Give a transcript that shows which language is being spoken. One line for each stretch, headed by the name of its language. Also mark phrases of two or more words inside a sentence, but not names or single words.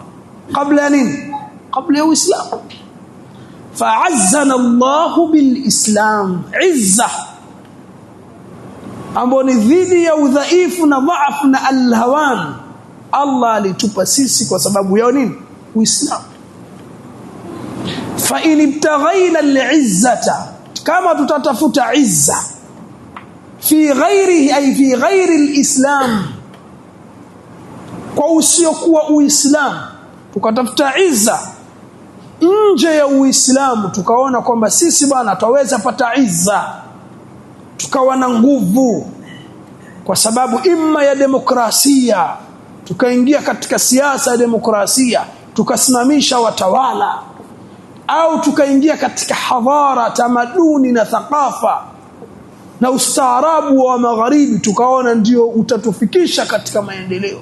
Swahili: Kabla ya nini? Kabla ya Uislamu.
Arabic: فأعزنا الله بالإسلام,
Swahili: izza ambao ni dhidi ya udhaifu na dhaifu na alhawan. Allah alitupa sisi kwa sababu ya nini? Uislamu.
Arabic: فإن ابتغينا العزة,
Swahili: kama tutatafuta izza
Arabic: في غيره، أي في غير الإسلام,
Swahili: kwa usiokuwa Uislamu, tukatafuta izza nje ya Uislamu, tukaona kwamba sisi bwana tutaweza pata izza, tukawa na nguvu kwa sababu imma ya demokrasia, tukaingia katika siasa ya demokrasia tukasimamisha watawala, au tukaingia katika hadhara, tamaduni na thakafa na ustaarabu wa magharibi, tukaona ndio utatufikisha katika maendeleo.